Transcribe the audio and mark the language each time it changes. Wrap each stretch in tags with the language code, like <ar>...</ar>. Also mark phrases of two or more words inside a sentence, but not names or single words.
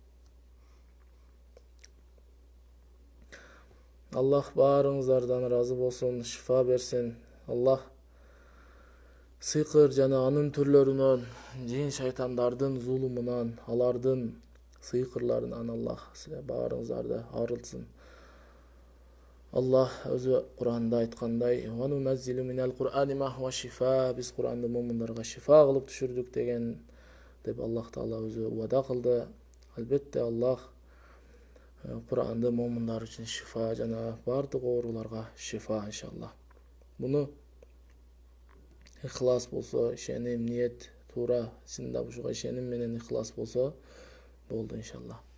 <ky>Аллах баарыңыздардан разы болсун, шифа берсин. Аллах сыйкыр жана анын түрлөрүнөн, жин шайтандардын зулумунан, алардын сыйкырларынан Аллах баарыңыздарды арылтсын. Аллах өзү Кур'анда айткандай:</ky> <ar>"وننزل من القرآن ما هو شفاء",</ar> <ky>биз Кур'анды муминдарга шифа кылып түшүрдүк деген деп Аллах Таала өзү уада кылды. Албетте Аллах Кур'анды муминдар үчүн шифа жана бардык ооруларга шифа иншалла. Буну ихлас болсо, ишеним, ниет туура, чында ушуга ишеним менен ихлас болсо болду иншалла.</ky>